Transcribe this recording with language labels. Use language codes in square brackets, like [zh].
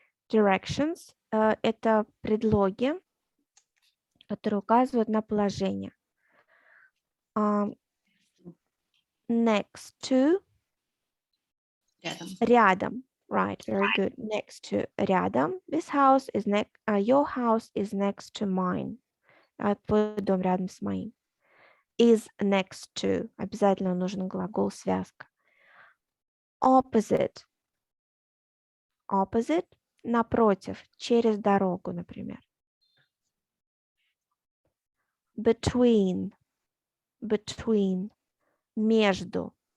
[ru] Directions — это предлоги, которые указывают на положение. [en] Next to — [ru] рядом. [en] Right, very good. Next to — [ru] рядом. [en] This house is your house is next to mine. [ru] Твой дом рядом с моим. [en] Is next to [ru] — обязательно нужен глагол связка. [en] Opposite. [ru] Opposite — напротив, через дорогу, например. [en] Between. Between. [ru] Между.